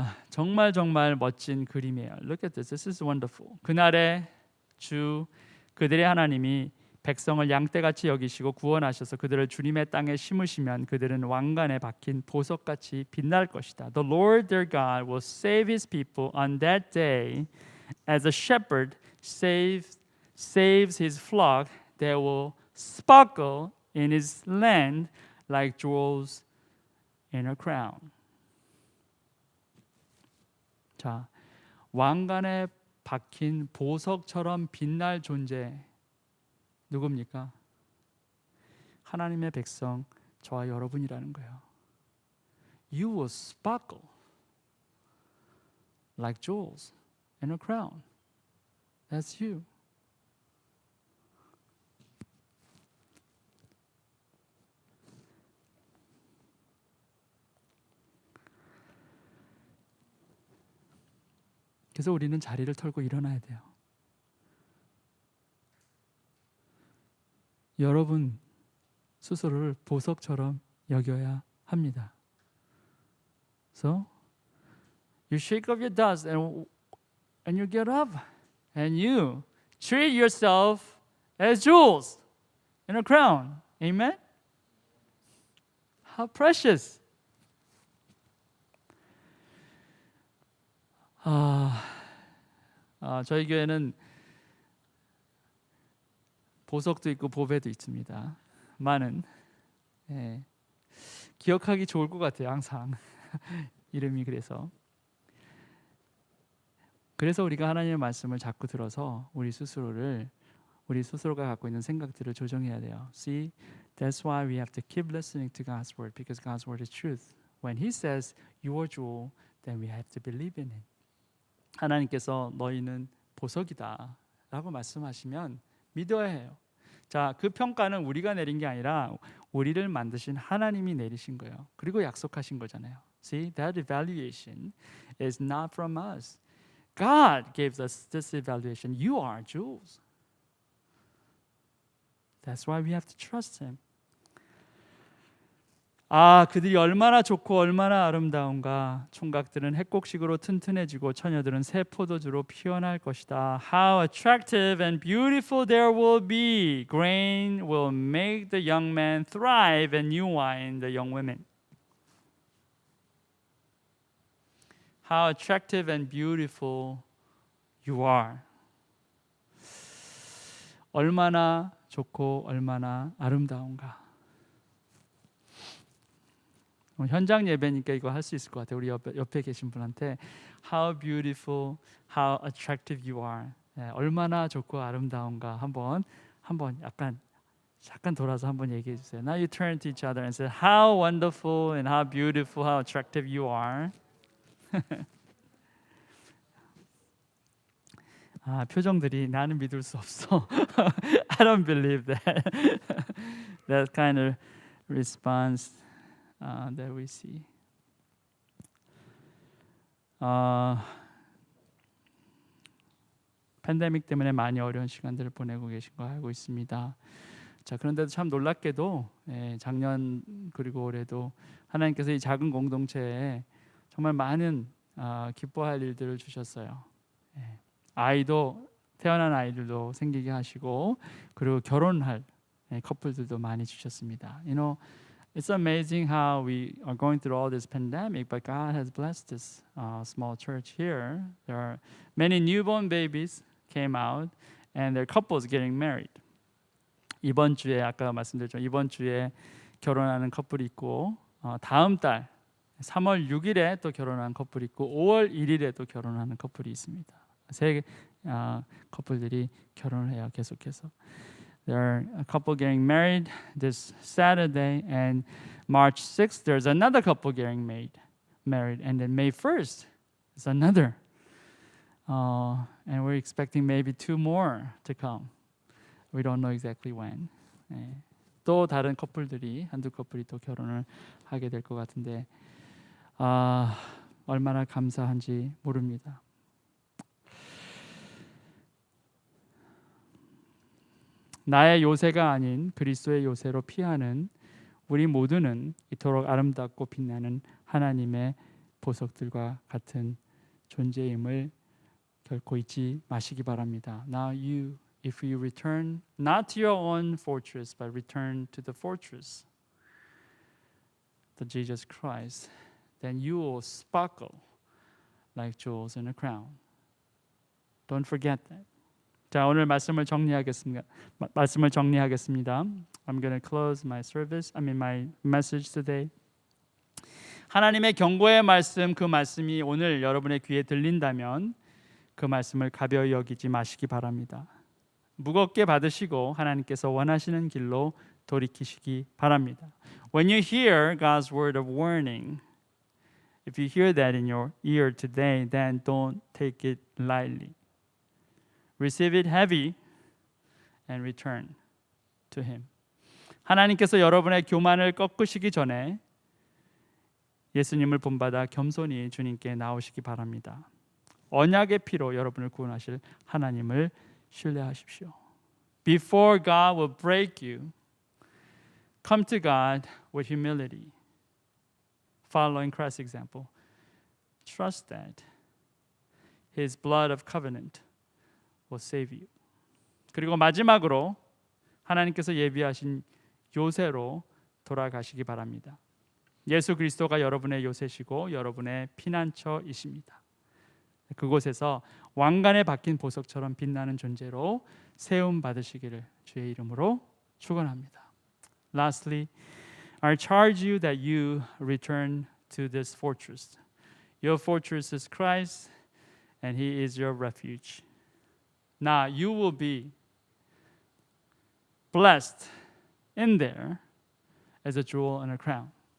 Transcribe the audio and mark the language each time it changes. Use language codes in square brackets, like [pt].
[ko] 정말 정말 멋진 그림이에요. [en] Look at this. This is wonderful. [ko] 그날에 주 그들의 하나님이 백성을 양떼같이 여기시고 구원하셔서 그들을 주님의 땅에 심으시면 그들은 왕관에 박힌 보석같이 빛날 것이다. [en] The Lord their God will save His people on that day as a shepherd saves his flock. They will sparkle in His land like jewels in a crown. [ko] 자, 왕관에 박힌 보석처럼 빛날 존재 누굽니까? 하나님의 백성 저와 여러분이라는 거예요. [en] You will sparkle like jewels in a crown. That's you. [ko] 그래서 우리는 자리를 털고 일어나야 돼요. 여러분 스스로를 보석처럼 여겨야 합니다. [en] So you shake off your dust and you get up and you treat yourself as jewels in a crown. Amen? How precious. [ko] 저희 교회는 보석도 있고 보배도 있습니다. 많은. 예. 기억하기 좋을 것 같아요. 항상 이름이 그래서 우리가 하나님의 말씀을 자꾸 들어서 우리 스스로가 갖고 있는 생각들을 조정해야 돼요. [en] See, that's why we have to keep listening to God's word because God's word is truth. When He says you are jewel, then we have to believe in it. [ko] 하나님께서 너희는 보석이다라고 말씀하시면 믿어야 해요. 자, 그 평가는 우리가 내린 게 아니라 우리를 만드신 하나님이 내리신 거예요. 그리고 약속하신 거잖아요. [en] See, that evaluation is not from us. God gave us this evaluation. You are jewels. That's why we have to trust Him. [ko] 그들이 얼마나 좋고 얼마나 아름다운가. 총각들은 핵곡식으로 튼튼해지고 처녀들은 새 포도주로 피어날 것이다. [en] How attractive and beautiful there will be. Grain will make the young men thrive and new wine the young women. How attractive and beautiful you are. [ko] 얼마나 좋고 얼마나 아름다운가. 현장 예배니까 이거 할 수 있을 것 같아요. 우리 옆에 계신 분한테 [en] How beautiful, how attractive you are. [ko] 얼마나 좋고 아름다운가 한번 잠깐 돌아서 한번 얘기해 주세요. [en] Now you turn to each other and say How wonderful and how beautiful, how attractive you are. [ko] 표정들이 나는 믿을 수 없어. [en] I don't believe that. That kind of response that we see. [ko] 팬데믹 때문에 많이 어려운 시간들을 보내고 계신 거 알고 있습니다. 자, 그런데도 참 놀랍게도 작년 그리고 올해도 하나님께서 이 작은 공동체에 정말 많은 기뻐할 일들을 주셨어요. 태어난 아이들도 생기게 하시고 그리고 결혼할 커플들도 많이 주셨습니다. [en] You know, it's amazing how we are going through all this pandemic, but God has blessed this small church here. There are many newborn babies came out, and there are couples getting married. [ko] 이번 주에 아까 말씀드렸죠. 이번 주에 결혼하는 커플이 있고 다음 달 3월 6일에 또 결혼하는 커플이 있고 5월 1일에 또 결혼하는 커플이 있습니다. 세 커플들이 결혼을 해요. 계속해서. [en] There are a couple getting married this Saturday, and March 6th there's another couple getting married, and then May 1st is another. And we're expecting maybe 2 more to come. We don't know exactly when. [ko] 또 다른 커플들이 한두 커플이 또 결혼을 하게 될 것 같은데 얼마나 감사한지 모릅니다. 나의 요새가 아닌 그리스도의 요새로 피하는 우리 모두는 이토록 아름답고 빛나는 하나님의 보석들과 같은 존재임을 결코 잊지 마시기 바랍니다. [en] Now if you return not to your own fortress, but return to the fortress, the Jesus Christ, then you will sparkle like jewels in a crown. Don't forget that. [ko] 자, 오늘 말씀을 정리하겠습니다. [en] I'm going to close my message today. [ko] 하나님의 경고의 말씀, 그 말씀이 오늘 여러분의 귀에 들린다면 그 말씀을 가벼이 여기지 마시기 바랍니다. 무겁게 받으시고 하나님께서 원하시는 길로 돌이키시기 바랍니다. [en] When you hear God's word of warning, if you hear that in your ear today, then don't take it lightly. Receive it heavy and return to Him. [ko] 하나님께서 여러분의 교만을 꺾으시기 전에 예수님을 본받아 겸손히 주님께 나오시기 바랍니다. 언약의 피로 여러분을 구원하실 하나님을 신뢰하십시오. [en] Before God will break you, come to God with humility. Following Christ's example. Trust that His blood of covenant will save you. [ko] 그리고 마지막으로 하나님께서 예비하신 요새로 돌아가시기 바랍니다. 예수 그리스도가 여러분의 요새시고 여러분의 피난처이십니다. 그곳에서 왕관에 박힌 보석처럼 빛나는 존재로 세움 받으시기를 주의 이름으로 축원합니다. [en] Lastly, I charge you that you return to this fortress. Your fortress is Christ, and He is your refuge. Now you will be blessed in there as a jewel and a crown.